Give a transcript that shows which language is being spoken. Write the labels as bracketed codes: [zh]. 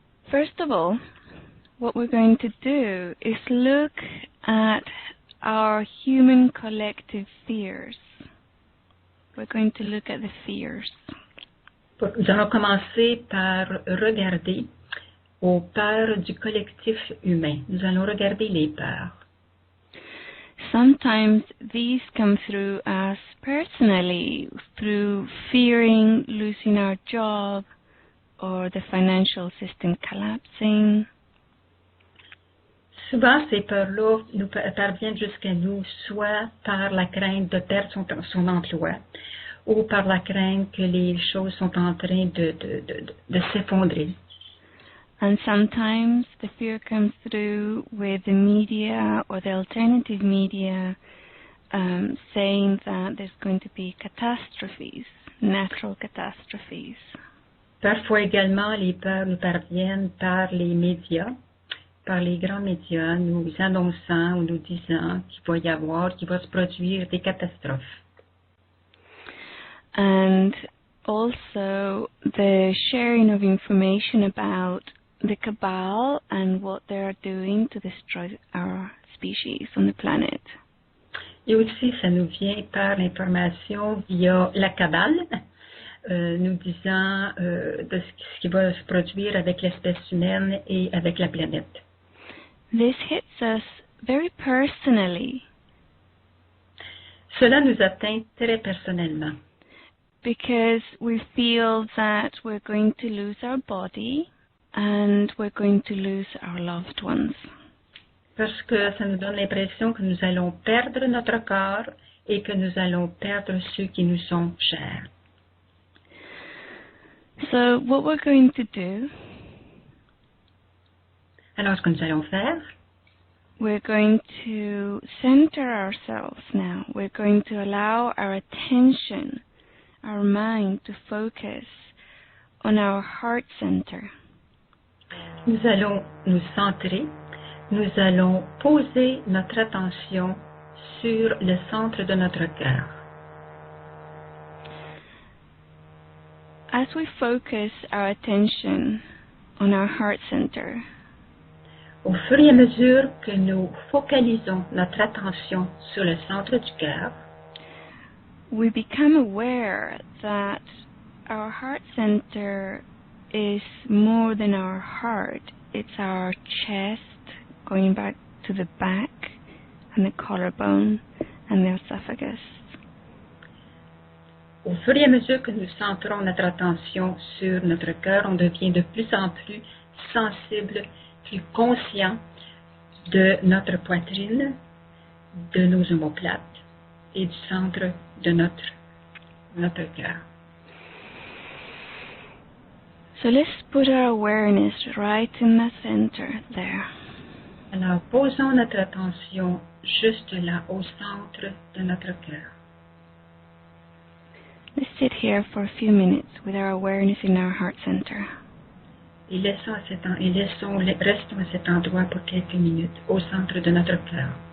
[en] First of all, what we're going to do is look at our human collective fears. We're going to look at the fears. [fr] Nous allons commencer par regarder aux peurs du collectif humain. Nous allons regarder les peurs. [en] Sometimes these come through us personally, through fearing losing our job or the financial system collapsing. [fr] Souvent, ces peurs-là nous parviennent jusqu'à nous, soit par la crainte de perdre son emploi, ou par la crainte que les choses sont en train de s'effondrer. [en] And sometimes the fear comes through with the media or the alternative media saying that there's going to be catastrophes, natural catastrophes. [fr] Parfois également, les peurs nous parviennent par les médias, par les grands médias, nous annonçant ou nous disant qu'il va se produire des catastrophes. [en] And also the sharing of information about the cabal and what they are doing to destroy our species on the planet. [fr] Et aussi, ça nous vient par l'information via la cabale, nous disant de ce qui va se produire avec l'espèce humaine et avec la planète. [en] This hits us very personally. [fr] Cela nous atteint très personnellement. [en] Because we feel that we're going to lose our body and we're going to lose our loved ones. [fr] Parce que ça nous donne l'impression que nous allons perdre notre corps et que nous allons perdre ceux qui nous sont chers. [en] So what we're going to do [fr] Alors, ce que nous allons faire, [en] we're going to center ourselves now. We're going to allow our attention, our mind to focus on our heart center. [fr] Nous allons nous centrer, nous allons poser notre attention sur le centre de notre cœur. [en] As we focus our attention on our heart center, [fr] Au fur et à mesure que nous focalisons notre attention sur le centre du cœur, [en] we become aware that our heart center is more than our heart. It's our chest, going back to the back, and the collarbone, and the esophagus. [fr] au fur et à mesure que nous centrons notre attention sur notre cœur, on devient de plus en plus sensible, plus conscient de notre poitrine, de nos omoplates et du centre de notre cœur. [en] So let's put our awareness right in the center there. [fr] Alors, posons notre attention juste là, au centre de notre cœur. [en] Let's sit here for a few minutes with our awareness in our heart center. [fr] Et restons à cet endroit pour quelques minutes, au centre de notre cœur.